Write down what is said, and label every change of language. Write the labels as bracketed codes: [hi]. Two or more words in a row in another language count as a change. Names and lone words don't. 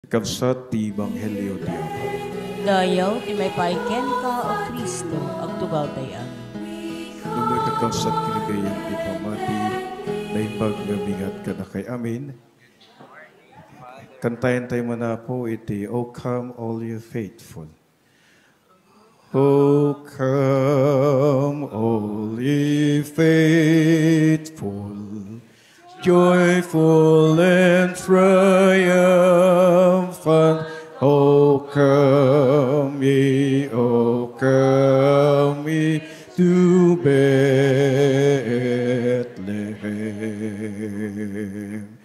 [ilo] Kabsat ti Ebanghelyo ti Apo. Dayaw ti may paiken ka o Kristo, agtugaw tayo. Nung nagkakabsat kinigayan ti pamati, na ibag nga bigat ka na kay amin. Kantayan tayo mana po iti, [en] O come all you faithful. O come all ye faithful, joyful and triumphant. O come ye to Bethlehem.